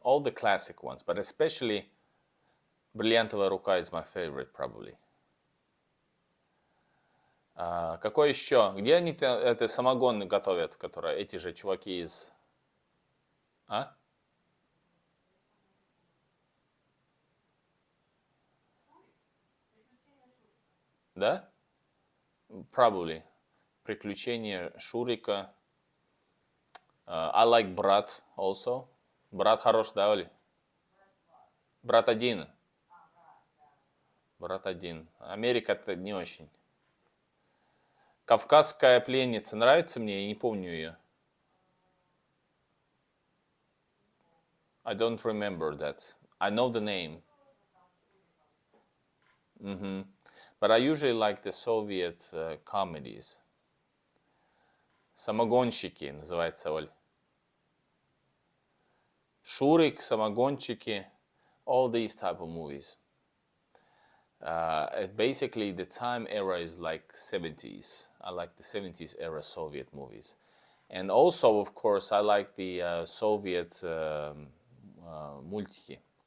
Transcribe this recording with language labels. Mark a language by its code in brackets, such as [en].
[en] All the classic ones, but especially Бриллиантовая рука is my favorite, probably. [ru] Какой еще? Где они это самогон готовят, которые эти же чуваки из... А? Да? [en] Probably. [ru] Приключения Шурика. [en] I like Брат also. [ru] Брат хорош, да, Оли? Брат один. Брат один. Америка-то не очень. Кавказская пленница нравится мне? Я не помню ее. [en] I don't remember that. I know the name. But I usually like the Soviet comedies. [ru] Самогонщики называется, Оль. [en] Шурик, самогонщики, all these type of movies. Basically, the time era is like 70s. I like the 70s era Soviet movies. And also, of course, I like the Soviet мультики.